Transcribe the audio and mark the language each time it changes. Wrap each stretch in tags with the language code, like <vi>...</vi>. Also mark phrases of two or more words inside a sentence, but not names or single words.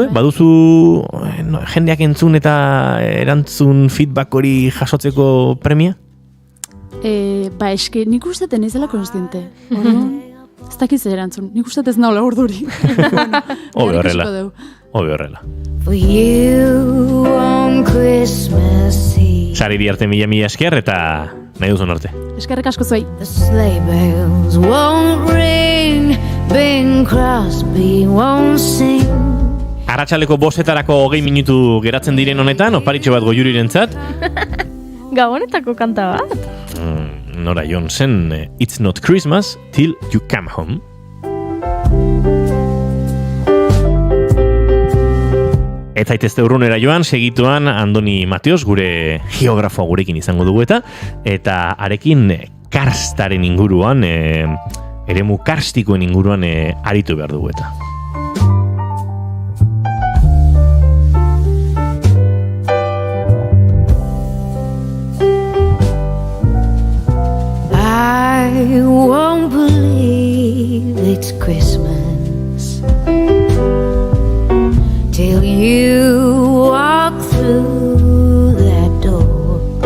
<eu>Baduzu jendeak entzun eta erantzun feedback hori jasotzeko premia? Eske nik uste ez dela konstiente. Ez dakiz erantzun, nik uste ez naula urduri. Hobe horrela.</eu> <en>For you on Christmas Eve.</en> <eu>Sara Iriarte mila esker eta nahi duzun arte. Eskerrik asko zuei.</eu> <en>The sleigh bells won't ring, Bing Crosby won't sing.</en> <eu>Arratsaleko 5:00 20 minutu geratzen diren honetan, oparitxo bat Goiurirentzat. Gabonetako kanta bat. Nora Johnson, It's Not Christmas Till You Come Home. Ez zaitezte urrunera joan, segituan Andoni Mateos, gure geografoa gurekin izango dugu eta arekin karstaren inguruan, eremu karstikoen inguruan aritu behar dugu eta.</eu> <en>I won't believe it's Christmas till you walk through that door.</en>